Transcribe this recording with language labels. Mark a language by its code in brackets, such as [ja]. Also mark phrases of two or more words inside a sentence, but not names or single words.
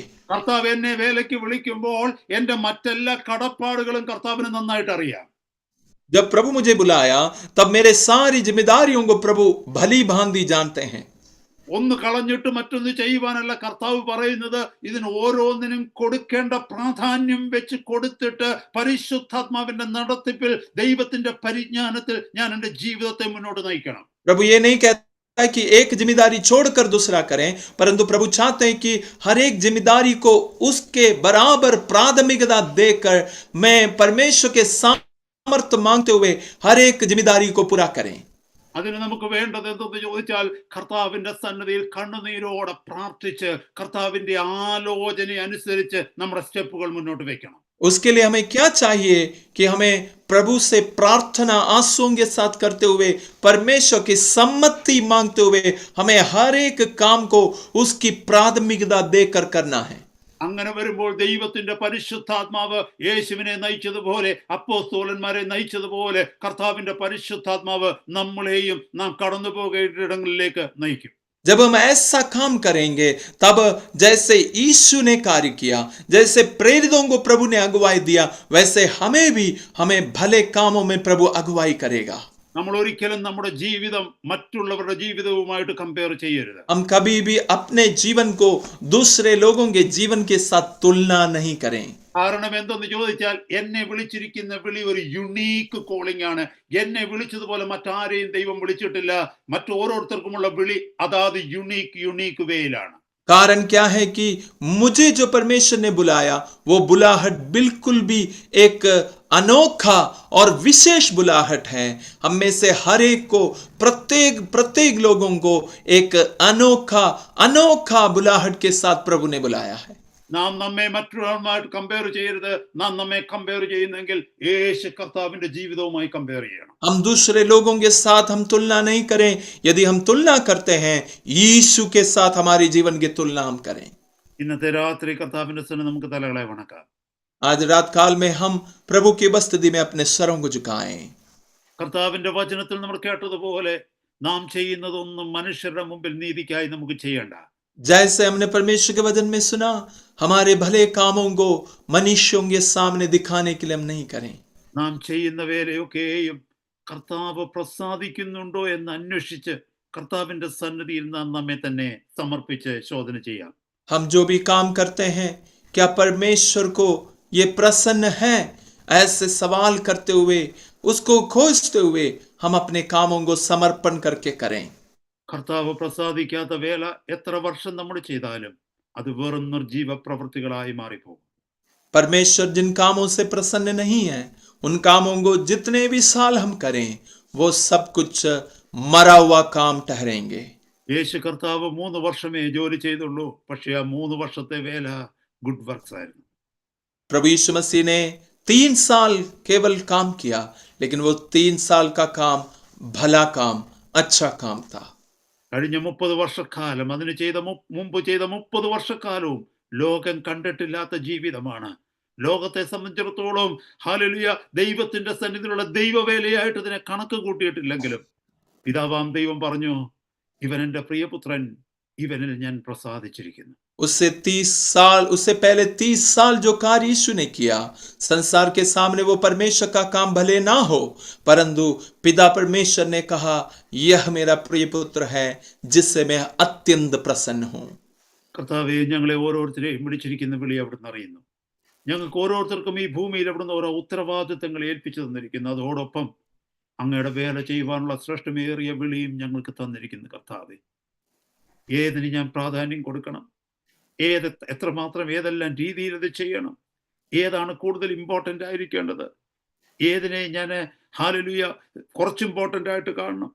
[ml] കർത്താവ് എന്നെ വേലയ്ക്ക് വിളിക്കുമ്പോൾ എന്റെ മറ്റെല്ലാ കടപ്പാടുകളും കർത്താവിന് നന്നായിട്ട് അറിയാം. [hi] जब प्रभु मुझे बुलाया तब मेरे सारी जिम्मेदारियों को प्रभु भली भांति जानते हैं. [ml] ഒന്ന് കളഞ്ഞിട്ട് മറ്റൊന്ന് ചെയ്യുവാനല്ല കർത്താവ് പറയുന്നത്. ഇതിന് ഓരോന്നിനും കൊടുക്കേണ്ട പ്രാധാന്യം വെച്ച് കൊടുത്തിട്ട് പരിശുദ്ധാത്മാവിന്റെ നടത്തിപ്പിൽ, ദൈവത്തിന്റെ പരിജ്ഞാനത്തിൽ ഞാൻ എന്റെ ജീവിതത്തെ മുന്നോട്ട് നയിക്കണം. [hi] प्रभु ये नहीं कहता कि एक जिम्मेदारी छोड़कर दूसरा करें, परंतु प्रभु चाहते हैं कि हर एक जिम्मेदारी को उसके बराबर प्राथमिकता देकर मैं परमेश्वर के सामर्थ्य मांगते हुए हर एक जिम्मेदारी को पूरा करें. [ml] അതിന് നമുക്ക് വേണ്ടത് എന്തെന്ന് ചോദിച്ചാൽ കർത്താവിന്റെ സന്നിധിയിൽ കണ്ണുനീരോടെ പ്രാർത്ഥിച്ച് കർത്താവിന്റെ ആലോചന അനുസരിച്ച് നമ്മുടെ സ്റ്റെപ്പുകൾ മുന്നോട്ട് വെക്കണം. [hi] उसके लिए हमें क्या चाहिए कि हमें प्रभु से प्रार्थना आंसुओं के साथ करते हुए परमेश्वर की सम्मति मांगते हुए हमें हर एक काम को उसकी प्राथमिकता देकर करना है. [ml] അങ്ങനെ വരുമ്പോൾ ദൈവത്തിന്റെ പരിശുദ്ധാത്മാവ് യേശുവിനെ നയിച്ചതുപോലെ അപ്പോസ്തലന്മാരെ നയിച്ചതുപോലെ കർത്താവിന്റെ പരിശുദ്ധാത്മാവ് നമ്മളെയും നാം കടന്നു പോകേണ്ട ഇടങ്ങളിലേക്ക് നയിക്കും. [hi] जब हम ऐसा काम करेंगे तब जैसे यीशु ने कार्य किया, जैसे प्रेरितों को प्रभु ने अगुवाई दिया, वैसे हमें भले कामों में प्रभु अगुवाई करेगा. [ml] നമ്മൾ ഒരിക്കലും നമ്മുടെ ജീവിതം മറ്റുള്ളവരുടെ ജീവിതവുമായിട്ട് കമ്പയർ ചെയ്യരുത്. [hi] हम कभी भी अपने जीवन को दूसरे लोगों के जीवन के साथ तुलना नहीं करें. [ml] കാരണം എന്തെന്ന് ചോദിച്ചാൽ എന്നെ വിളിച്ചിരിക്കുന്ന വിളി ഒരു [en] unique calling [ml] ആണ്. എന്നെ വിളിച്ചതുപോലെ മറ്റാരെയും ദൈവം വിളിച്ചിട്ടില്ല. മറ്റോരോരുത്തർക്കുമുള്ള വിളി അതാത് യുണീക്ക് വേയിലാണ്. [hi] कारण क्या है कि मुझे जो परमेश्वर ने बुलाया वो बुलाहट बिल्कुल भी एक अनोखा और विशेष बुलाहट है. हम में से हर एक को प्रत्येक लोगों को एक अनोखा बुलाहट के साथ प्रभु ने बुलाया है. [ml] നാം നമ്മെ മറ്റുള്ളവരുമായിട്ട് കമ്പയർ ചെയ്യരുത്. നാം നമ്മെ കമ്പയർ ചെയ്യുന്നെങ്കിൽ യേശു കർത്താവിന്റെ ജീവിതവുമായി കമ്പയർ ചെയ്യണം. [hi] हम दूसरे लोगों के साथ हम तुलना नहीं करें. यदि हम तुलना करते हैं यीशु के साथ हमारे जीवन की तुलना हम करें. [ml] ഇന്നത്തെ രാത്രി കർത്താവിന്റെ സന്നിധിയിൽ നമുക്ക് തലകളെ വണക്കാം. [hi] आज रात काल में हम प्रभु की उपस्थिति में अपने स्वरों को झुकाएं. [ml] കർത്താവിന്റെ വചനത്തിൽ നമ്മൾ കേട്ടതുപോലെ നാം ചെയ്യുന്നതൊന്നും മനുഷ്യരുടെ മുമ്പിൽ നീതിക്കായി നമുക്ക് ചെയ്യണ്ട. [hi] जैसे हमने परमेश्वर के वचन में सुना, हमारे भले कामों को मनुष्यों के सामने दिखाने के लिए हम नहीं करें. [ml] നാം ചെയ്യുന്ന വേലയൊക്കെയും കർത്താവ് പ്രസാദിക്കുന്നുണ്ടോ എന്ന് അന്വേഷിച്ച് കർത്താവിന്റെ സന്നിധിയിൽ നാം നമ്മെ തന്നെ സമർപ്പിച്ച് ശോധന ചെയ്യാം. [hi] हम जो भी काम करते हैं क्या परमेश्वर को ये प्रसन्न है, ऐसे सवाल करते हुए उसको खोजते हुए हम अपने कामों को समर्पण करके करें. [ml] കർത്താവ് പ്രസാദിക്കാത്ത വേല എത്ര വർഷം നമ്മൾ ചെയ്താലും അത് വെറും നിർജീവ പ്രവൃത്തികളായി മാറിപ്പോകും. [hi] परमेश्वर जिन कामों से प्रसन्न नहीं है, उन कामों को जितने भी साल हम करें वो सब कुछ मरा हुआ काम ठहरेंगे. [ml] യേശു കർത്താവ് 3 വർഷമേ ജോലി ചെയ്തുള്ളൂ. പക്ഷേ ആ 3 വർഷത്തെ വേല [en] good works [ml] ആയിരുന്നു. [hi] प्रभु यीशु मसीह ने 3 साल केवल काम किया, लेकिन वो 3 साल का काम भला काम, अच्छा काम था. [ml] കഴിഞ്ഞ 30 വർഷക്കാലം അതിന് മുമ്പ് ചെയ്ത 30 വർഷക്കാലവും ലോകം കണ്ടിട്ടില്ലാത്ത ജീവിതമാണ്. ലോകത്തെ സംബന്ധിച്ചിടത്തോളം ഹല്ലേലൂയ ദൈവത്തിന്റെ സന്നിധിയിലുള്ള ദൈവവേലയായിട്ട് ഇതിനെ കണക്ക് കൂട്ടിയിട്ടില്ലെങ്കിലും പിതാവാം ദൈവം പറഞ്ഞു, ഇവൻ എൻ്റെ പ്രിയപുത്രൻ, ഇവനിൽ ഞാൻ പ്രസാദിച്ചിരിക്കുന്നു. [hi] उससे पहले 30 साल जो कार्य यीशु ने किया, संसार के सामने वो परमेश्वर का काम भले ना हो, परंतु पिता परमेश्वर ने कहा, यह मेरा प्रिय पुत्र है जिससे मैं अत्यंत प्रसन्न हूं. [ml] കർത്താവേ, ഞങ്ങളെ ഓരോരുത്തരെയും വിളിച്ചിരിക്കുന്ന വിളി അവിടുന്ന് അറിയുന്നു. ഞങ്ങൾക്ക് ഓരോരുത്തർക്കും ഈ ഭൂമിയിൽ അവിടുന്ന് ഓരോ ഉത്തരവാദിത്തങ്ങൾ ഏൽപ്പിച്ചു തന്നിരിക്കുന്നു. അതോടൊപ്പം അങ്ങയുടെ വേല ചെയ്യുവാനുള്ള ശ്രേഷ്ഠമേറിയ വിളിയും ഞങ്ങൾക്ക് തന്നിരിക്കുന്നു. കർത്താവേ, ഏതിന് ഞാൻ പ്രാധാന്യം കൊടുക്കണം, എത്രമാത്രം ഏതെല്ലാം രീതിയിൽ ഇത് ചെയ്യണം, ഏതാണ് കൂടുതൽ ഇമ്പോർട്ടൻ്റ് ആയിരിക്കേണ്ടത്, ഏതിനെ ഞാൻ ഹല്ലേലൂയ കുറച്ച് ഇമ്പോർട്ടൻ്റ് ആയിട്ട് കാണണം.